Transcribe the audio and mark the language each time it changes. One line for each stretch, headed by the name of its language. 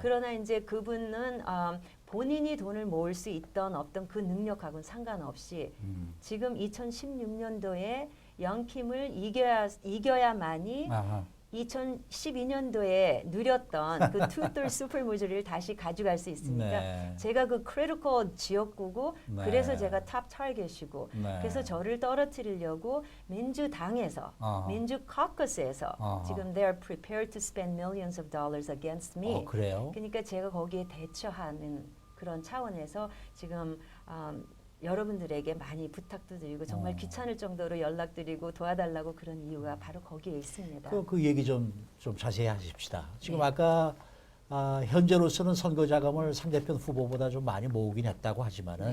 Korean: 그러나 이제 그분은 본인이 돈을 모을 수 있던 어떤 그 능력하고는 상관없이 지금 2016년도에 영킴을 이겨야만이 아하. 2012년도에 누렸던 그 투돌 슈퍼무주를 다시 가져갈 수 있으니까 네. 제가 그 크리티컬 지역구고 네. 그래서 제가 탑 타겟이고 네. 그래서 저를 떨어뜨리려고 민주당에서 아하. 민주 카커스에서 아하. 지금
English: they are prepared to spend millions of dollars against me.
Korean: 그래요? 그러니까 제가 거기에 대처하는 그런 차원에서 지금 여러분들에게 많이 부탁도 드리고 정말 귀찮을 정도로 연락드리고 도와달라고 그런 이유가 바로 거기에 있습니다. 그 얘기 좀 자세히 하십시다. 지금 네. 아까 현재로서는 선거 자금을 상대편 후보보다 좀 많이 모으긴 했다고 하지만은